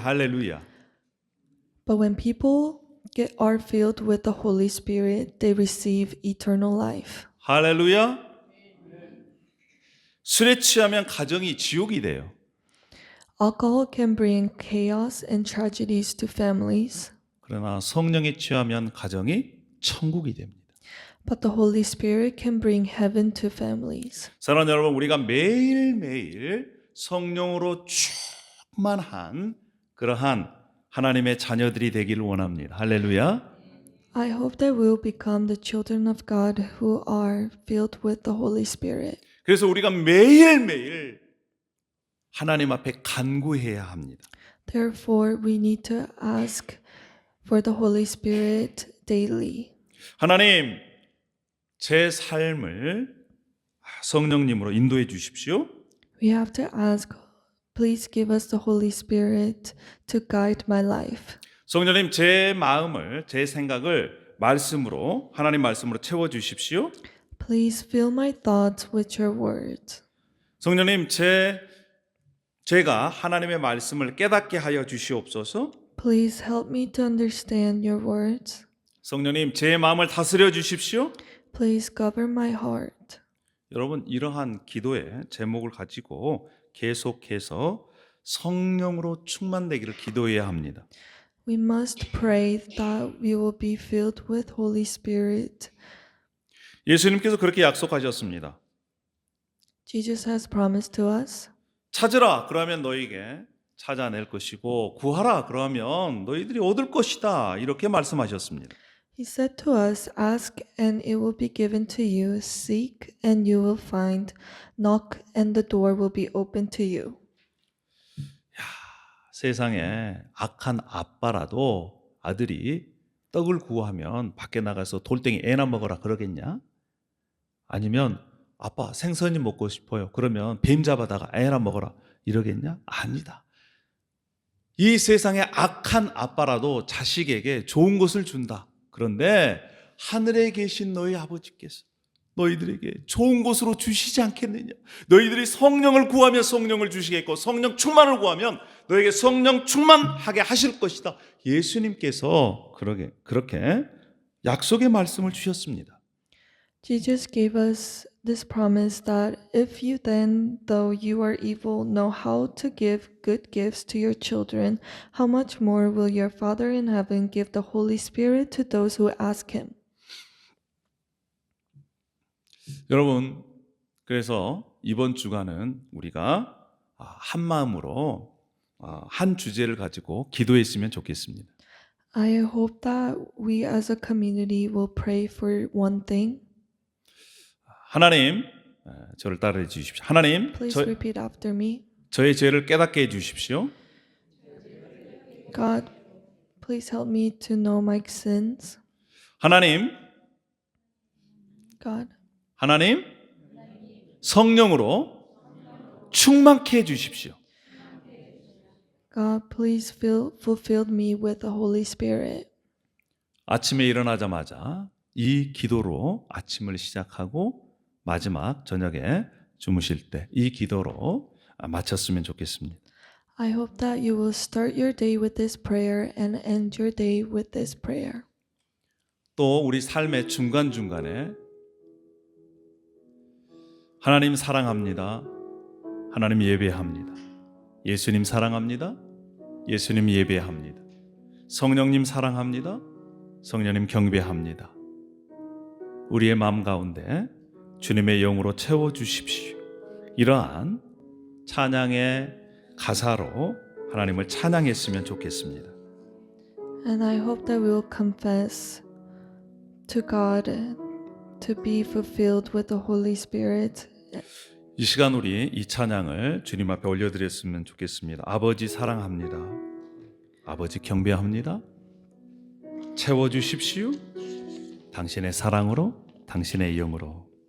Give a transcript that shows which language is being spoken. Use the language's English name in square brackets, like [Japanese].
[Korean] 할렐루야. [English] But when people are filled with the Holy Spirit, they receive eternal life. [Korean] 할렐루야. 술에 취하면 가정이 지옥이 돼요. [English] Alcohol can bring chaos and tragedies to families, [Korean] 그러나 성령에 취하면 가정이 천국이 됩니다. [English] but the Holy Spirit can bring heaven to families. [Korean] 사랑하는 여러분, 우리가 매일매일 성령으로 충만한 그러한 하나님의 자녀들이 되기를 원합니다. 할렐루야. [English] I hope that we'll become the children of God who are filled with the Holy Spirit. [Korean] 그래서 우리가 매일매일 하나님 앞에 간구해야 합니다. [English] Therefore, we need to ask for the Holy Spirit daily. [Korean] 하나님, 제 삶을 성령님으로 인도해 주십시오. [English] We have to ask, please give us the Holy Spirit to guide my life. [Korean] 성령님, 제 마음을, 제 생각을 말씀으로, 하나님 말씀으로 채워 주십시오. [English] Please fill my thoughts with your words. [Korean] 성령님, 제가 하나님의 말씀을 깨닫게 하여 주시옵소서. [English] Please help me to understand your words. [Korean] 성령님, 제 마음을 다스려 주십시오. [English] Please govern my heart. [Korean] 여러분, 이러한 기도의 제목을 가지고 계속해서 성령으로 충만되기를 기도해야 합니다. [English] We must pray that we will be filled with Holy Spirit. [Korean] 예수님께서 그렇게 약속하셨습니다. [English] Jesus has promised to us. [Korean] 찾으라, 그러면 너에게 찾아낼 것이고 구하라, 그러면 너희들이 얻을 것이다, 이렇게 말씀하셨습니다. [English] He said to us, ask and it will be given to you, seek and you will find, knock and the door will be open to you. [Korean] 세상에 악한 아빠라도 아들이 떡을 구하면 밖에 나가서 돌덩이 애나 먹어라 그러겠냐? 아니면 아빠 생선이 먹고 싶어요, 그러면 뱀 잡아다가 애나 먹어라 이러겠냐? 아니다. 이 세상에 악한 아빠라도 자식에게 좋은 것을 준다. 그런데 하늘에 계신 너희 아버지께서 너희들에게 좋은 것으로 주시지 않겠느냐? 너희들이 성령을 구하면 성령을 주시겠고 성령 충만을 구하면 너에게 성령 충만하게 하실 것이다. 예수님께서 그렇게 약속의 말씀을 주셨습니다. [English] Jesus gave us this promise that if you then, though you are evil, know how to give good gifts to your children, how much more will your Father in heaven give the Holy Spirit to those who ask him? [Korean] 여러분, 그래서 이번 주간은 우리가 한 마음으로 한 주제를 가지고 기도했으면 좋겠습니다. [English] I hope that we as a community will pray for one thing. [Korean] 하나님, 저를 따라해 주십시오. 하나님, [English] Please repeat after me. [Korean] 저의 죄를 깨닫게 해 주십시오. [English] God, please help me to know my sins. [Korean] 하나님, [English] God, [Korean] 하나님, 성령으로 충만케 해 주십시오. [English] God, please fulfill me with the Holy Spirit. [Korean] 아침에 일어나자마자 이 기도로 아침을 시작하고 마지막 저녁에 주무실 때 이 기도로 마쳤으면 좋겠습니다. [English] I hope that you will start your day with this prayer and end your day with this prayer. [Korean] 또 우리 삶의 중간중간에 하나님 사랑합니다. 하나님 예배합니다. 예수님 사랑합니다. 예수님 예배합니다. 성령님 사랑합니다. 성령님 경배합니다. 우리의 마음 가운데 주님의 영으로 채워주십시오. 이러한 찬양의 가사로 하나님을 찬양했으면 좋겠습니다. [English] And I hope that we will confess to God to be fulfilled with the Holy Spirit. [Korean] 이 시간 우리 이 찬양을 주님 앞에 올려드렸으면 좋겠습니다. 아버지 사랑합니다. 아버지 경배합니다. 채워주십시오. 당신의 사랑으로, 당신의 영으로.